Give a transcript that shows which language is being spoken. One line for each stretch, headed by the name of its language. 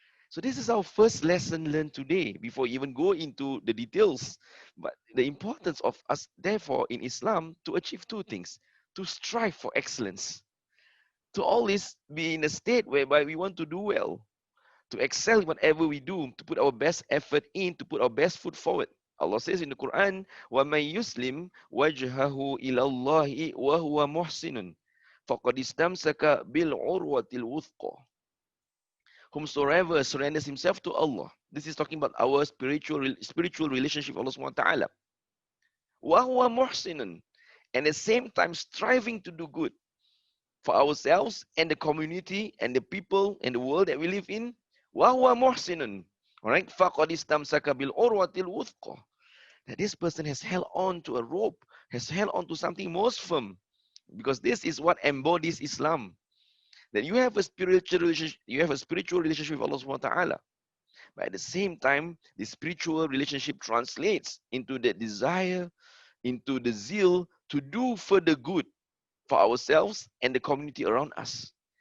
English: So this is our first lesson learned today, before we even go into the details. But the importance of us, therefore, in Islam, to achieve two things: to strive for excellence, to always be in a state whereby we want to do well, to excel in whatever we do, to put our best effort in, to put our best foot forward. Allah says in the Quran,
Arabic: وَمَن يُسْلِمْ وَجْهَهُ إِلَى اللَّهِ وَهُوَ مُحْسِنٌ فَقَدْ اسْتَمْسَكَ بِالْعُرْوَةِ الْوُثْقَى.
English: Whomsoever surrenders himself to Allah. This is talking about our spiritual relationship with Allah subhanahu wa ta'ala.
Arabic: وَهُوَ مُحْسِنٌ.
English: And at the same time striving to do good for ourselves and the community and the people and the world that we live in.
Arabic: وَهُوَ مُحْسِنٌ.
English: Alright,
Arabic: فَقَدْ اسْتَمْسَكَ بِالْعُرْوَةِ الْوُثْقَى.
English: That this person has held on to a rope, has held on to something most firm. Because this is what embodies Islam. That you have a spiritual relationship with Allah subhanahu wa ta'ala. But at the same time, the spiritual relationship translates into the desire, into the zeal to do further good for ourselves and the community around us.